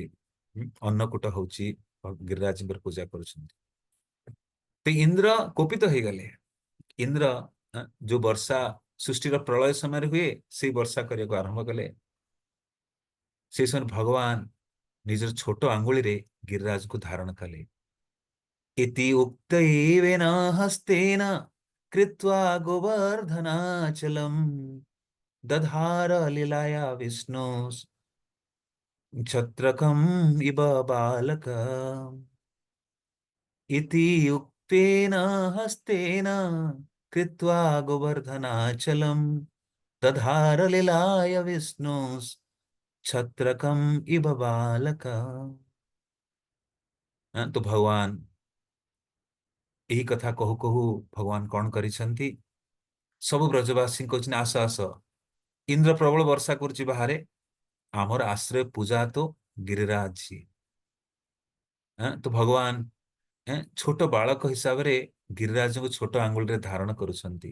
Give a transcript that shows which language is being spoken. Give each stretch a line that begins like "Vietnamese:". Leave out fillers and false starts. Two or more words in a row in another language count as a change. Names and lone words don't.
Odia: ଅନ୍ନକୂଟ ହଉଛି ଗିରିରାଜଙ୍କର ପୂଜା କରୁଛନ୍ତି। ତ ଇନ୍ଦ୍ର କୋପିତ ହେଇଗଲେ। ଇନ୍ଦ୍ର ଯୋଉ ବର୍ଷା ସୃଷ୍ଟିର ପ୍ରଳୟ ସମୟରେ ହୁଏ, ସେଇ ବର୍ଷା କରିବାକୁ ଆରମ୍ଭ କଲେ। ସେ ସମୟରେ ଭଗବାନ ନିଜର ଛୋଟ ଆଙ୍ଗୁଳିରେ ଗିରିରାଜକୁ ଧାରଣ କଲେ।
Sanskrit: इति उक्तैवेन हस्तेन कृत्वा गोवर्धनाचलम् दधार लीलाया विष्णु छत्रकम् इव बालक। इति उक्तेन हस्तेन कृत्वा गोवर्धनाचलम् दधार लीलाय विष्णु छत्रकम् इव बालक।
Hindi: तो भगवान
Odia: ଏହି କଥା କହୁ କହୁ ଭଗବାନ କଣ କରିଛନ୍ତି, ସବୁ ବ୍ରଜବାସୀ କହୁଛନ୍ତି, ଆସ ଆସ, ଇନ୍ଦ୍ର ପ୍ରବଳ ବର୍ଷା କରୁଛି ବାହାରେ, ଆମର ଆଶ୍ରୟ ପୂଜା ତ ଗିରିରାଜ। ତ ଭଗବାନ ଛୋଟ ବାଳକ ହିସାବରେ ଗିରିରାଜଙ୍କୁ ଛୋଟ ଆଙ୍ଗୁଳିରେ ଧାରଣ କରୁଛନ୍ତି।